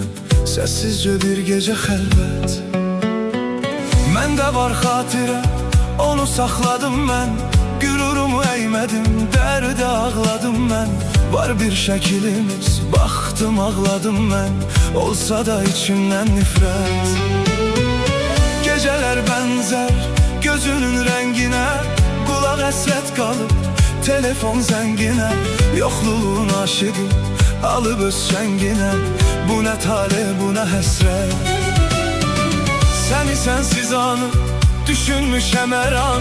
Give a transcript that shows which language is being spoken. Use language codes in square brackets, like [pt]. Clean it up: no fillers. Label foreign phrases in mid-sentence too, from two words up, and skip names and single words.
[az] Səssizcə bir gecə xəlvət. Məndə var xatirə, onu saxladım mən. Qürurumu əymədim, dərdə ağladım mən. Var bir şəkilimiz, baxdım ağladım mən. Olsa da içimdən nifrət. [tr] Geceler benzer gözünün rengine, kulak hasret kalıp telefon zengine. Yokluğun aşığı alıp öz şengine. Bu ne tale bu ne hasret. [az] Seni sensiz anı düşünmüşem her an.